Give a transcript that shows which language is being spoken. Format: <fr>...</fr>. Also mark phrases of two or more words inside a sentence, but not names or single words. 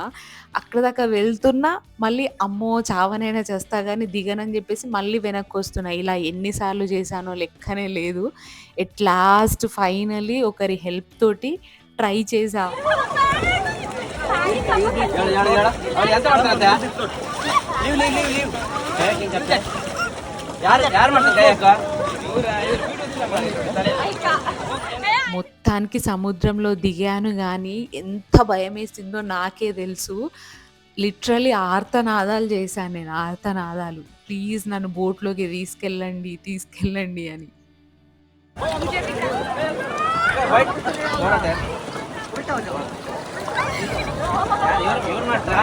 <te>అక్కడి దాకా వెళ్తున్నా, మళ్ళీ అమ్మో! చావనైనా చేస్తా గానీ దిగనని జెప్పేసి మళ్ళీ వెనక్కొస్తున్నా. ఇలా ఎన్ని సార్లు చేశానో లెక్కనే లేదు.</te> <en>at last finally</en> <te>ఒకరి హెల్ప్ తోటి ట్రై చేశా. ఎంత పడుతుంది?</te> <kn>ಯಾರು ಮಾಡ್ತಾರೆ</kn> <te>మొత్తానికి సముద్రంలో దిగాను గానీ, ఎంత భయమేసిందో నాకే తెలుసు. లిటరల్లీ ఆర్తనాదాలు చేశాను నేను. ఆర్తనాదాలు. ప్లీజ్ నన్ను బోట్‌లోకి తీసుకెళ్ళండి, తీసుకెళ్ళండి అని.</te> <kn>ಇವ್ರು ಮಾಡ್ತಾರಾ?</kn>